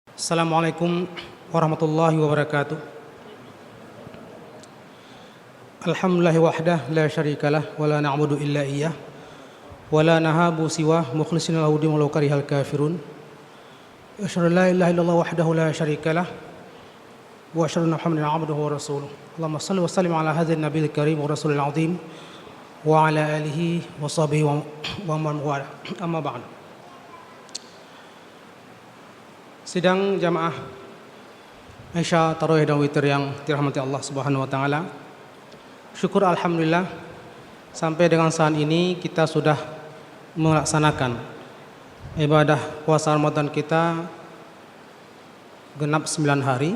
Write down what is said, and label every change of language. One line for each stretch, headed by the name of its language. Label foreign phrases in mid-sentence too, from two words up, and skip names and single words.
Arabic: السلام عليكم ورحمة الله وبركاته. الحمد لله وحده لا شريك له ولا نعبد إلا إياه ولا نهاب سواه مخلصين له الدين ولو كره الكافرون. أشهد أن لا إله إلا الله وحده لا شريك له وأشهد أن محمدا عبده ورسوله. اللهم صل وسلم على هذا النبي الكريم والرسول العظيم وعلى آله وصحبه ومن والى. أما بعد.
Indonesian: Sidang jamaah Isya, Tarawih dan Witir yang dirahmati Allah
Arabic: سبحانه وتعالى.
Indonesian: Syukur alhamdulillah sampai dengan saat ini kita sudah melaksanakan ibadah puasa Ramadan kita genap 9 hari.